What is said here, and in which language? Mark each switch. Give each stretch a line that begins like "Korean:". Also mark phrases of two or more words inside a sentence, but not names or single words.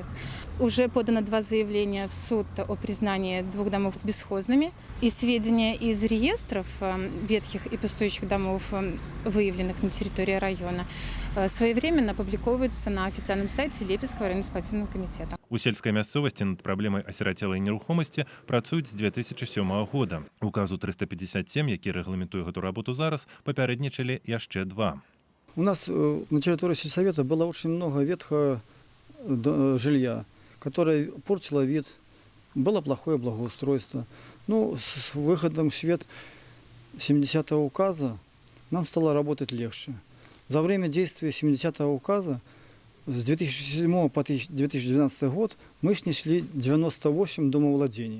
Russian: Уже подано 2 заявления в суд о признании 2 домов бесхозными. И сведения из реестров ветхих и пустующих домов, выявленных на территории района, своевременно публиковываются на официальном сайте Лепельского районно-исполнительного комитета.
Belarusian: У сельскай мясцовасці над праблемай асірацелай нерухомасці працуюць з 2007 года. Указу 357, які рэгламентуе гэту работу зараз, папярэднічалі яшчэ 2.
Russian: У нас на территории сельсовета было очень много ветхого жилья, которое портило вид, было плохое благоустройство. Ну, с выходом в свет 70-го указа нам стало работать легче. За время действия 70-го указа с 2007 по 2012 год мы снесли 98 домовладений.